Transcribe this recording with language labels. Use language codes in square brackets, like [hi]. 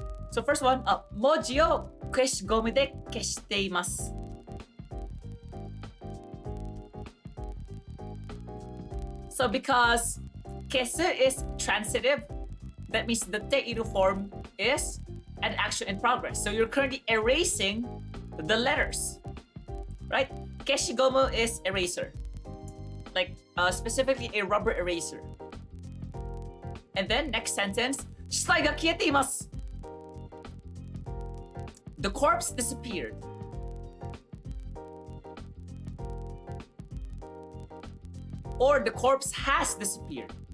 [en] So first one, [ja] 文字を消しゴムで消しています。 [en] So because kesu is transitive, that means the teiru form is an action in progress. So you're currently erasing the letters, right? Keshigomu is eraser, like specifically a rubber eraser. And then next sentence, [ja] 死体が消えています。 [en] The corpse disappeared. Or the corpse has disappeared.